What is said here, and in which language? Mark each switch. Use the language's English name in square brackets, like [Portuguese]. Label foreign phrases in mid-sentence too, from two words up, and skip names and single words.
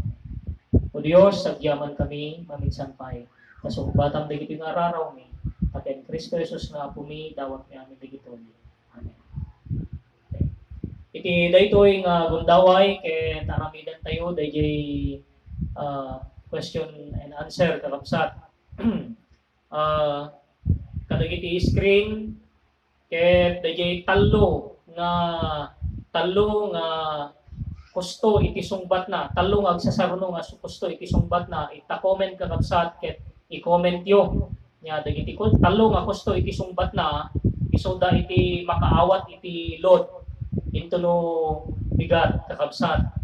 [Iloko] O Dios, sagyaman kami maminsan pay. Kasugbatam dagiti nga araraw mi. Aten Kristo Jesus nga Apo mi dawat mi amin dagitoy. Amen. Okay. Iti daytoy nga gundaway ket aramidan tayo dayjay [English] question and answer [Iloko] kakabsat. Kadagiti screen ket dayjay tallo nga kusto iti sungbat na talong agsasaruno nga kusto iti sungbat na ita-comment kakabsat ket i-comment yo nya dagiti talong nga kusto iti sungbat na isoda iti makaawat iti load into no bigat kakabsat